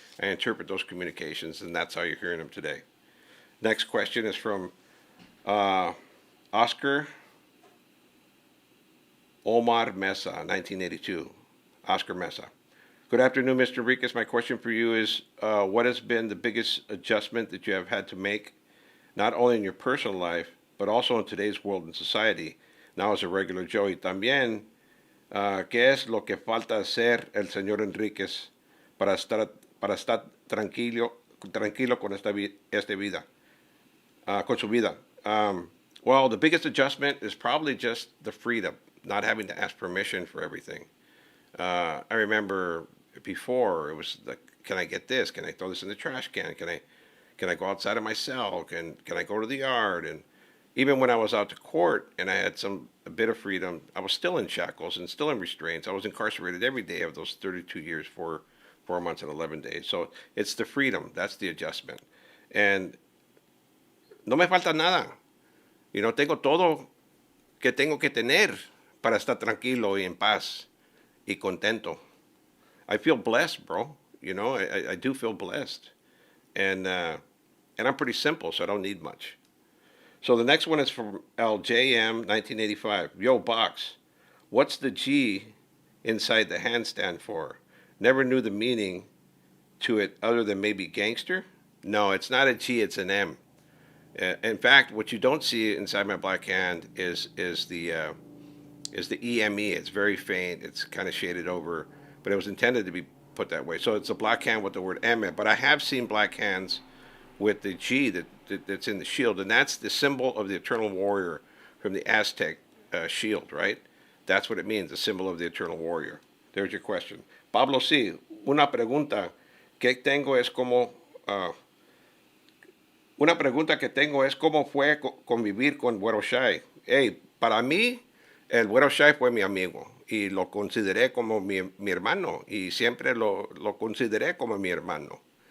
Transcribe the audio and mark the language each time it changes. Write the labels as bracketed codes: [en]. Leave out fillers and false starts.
[en] I interpret those communications, and that's how you're hearing them today. Next question is from uh, Oscar Omar Mesa, 1982. Oscar Mesa. Good afternoon, Mr. Enriquez. My question for you is, what has been the biggest adjustment that you have had to make, not only in your personal life, but also in today's world and society, now as a regular Joe? [es] Y también, ¿qué es lo que falta hacer el señor Enriquez para estar, para estar tranquilo con esta vida, con su vida? [en] Well, the biggest adjustment is probably just the freedom, not having to ask permission for everything. I remember before it was like, can I get this? Can I throw this in the trash can? Can I go outside of my cell? Can I go to the yard? And even when I was out to court and I had a bit of freedom, I was still in shackles and still in restraints. I was incarcerated every day of those 32 years, 4 months and 11 days. So it's the freedom. That's the adjustment. And [es] no me falta nada. [en] You know, [es] tengo todo que tengo que tener para estar tranquilo y en paz y contento. [en] I feel blessed, bro. You know, I do feel blessed. And I'm pretty simple, so I don't need much. So the next one is from LJM 1985. Yo, Box, what's the G inside the handstand for? Never knew the meaning to it other than maybe gangster. No, it's not a G, it's an M. In fact, what you don't see inside my black hand is the EME. It's very faint. It's kind of shaded over, but it was intended to be put that way. So it's a black hand with the word M. But I have seen black hands with the G that's in the shield, and that's the symbol of the Eternal Warrior from the Aztec shield, right? That's what it means, the symbol of the Eternal Warrior. There's your question. [es] Pablo, sí, una pregunta que tengo es como una pregunta que tengo es cómo fue convivir con Güero Shai. Hey, para mí, el Güero Shai fue mi amigo y lo consideré como mi hermano y siempre lo consideré como mi hermano.